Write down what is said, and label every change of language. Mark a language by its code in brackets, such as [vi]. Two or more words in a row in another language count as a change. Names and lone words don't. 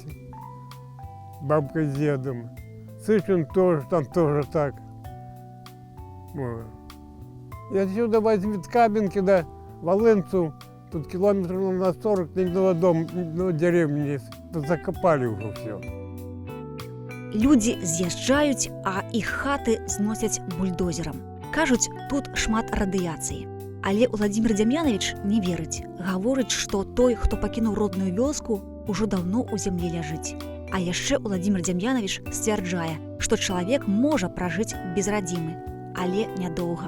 [ru] Бабка с дедом. Сычин тоже, там тоже так. Вот. И отсюда возьмет Каменки до Волынцу, тут километров на 40, ни одного дома, ни одной деревни не закопали уже все. [be] Людзі з'язджаюць, а іх хаты зносяць бульдозерам. Кажуць, тут шмат радыяцыі. Але Уладзімір Дзям'яновіч не верыць. Гаворыць, што той, хто пакінуў родную вёску, ужо даўно ў зямлі ляжыць. А яшчэ Уладзімір Дзям'яновіч сцвярджае, што чалавек можа пражыць без радзімы, але нядоўга.